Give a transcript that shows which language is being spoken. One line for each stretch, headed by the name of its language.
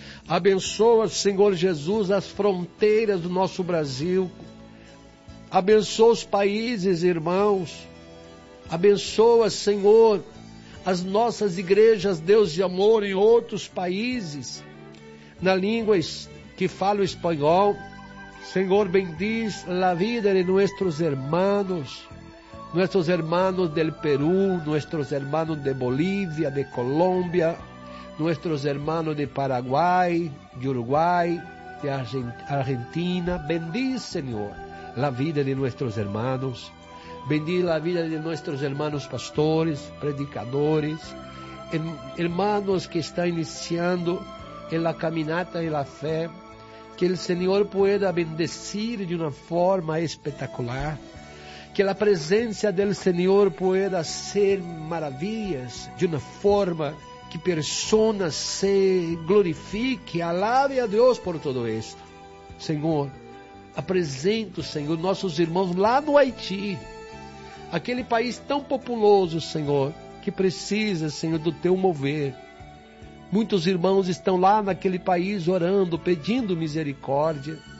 Portuguese: Abençoa, Senhor Jesus, as fronteiras do nosso Brasil. Abençoa os países, irmãos. Abençoa, Senhor, as nossas igrejas, Deus de amor, em outros países, na língua que fala o espanhol.
Spanish: Senhor, bendiz la vida de nuestros hermanos del Perú, nuestros hermanos de Bolivia, de Colombia, nuestros hermanos de Paraguay, de Uruguay, de Argentina. Bendiz, Señor, la vida de nuestros hermanos. Bendiz la vida de nuestros hermanos pastores, predicadores, hermanos que están iniciando en la caminata de la fe, que el Señor pueda bendecir de una forma espectacular, que la presencia del Señor pueda hacer maravillas de una forma que personas se glorifiquen, alaben a Dios por todo esto.
Portuguese: Señor, apresento, Señor,
Spanish: nuestros hermanos
Portuguese: lá no Haití, aquele país tão populoso, Senhor, que precisa, Senhor, do Teu mover. Muitos irmãos estão lá naquele país orando, pedindo misericórdia.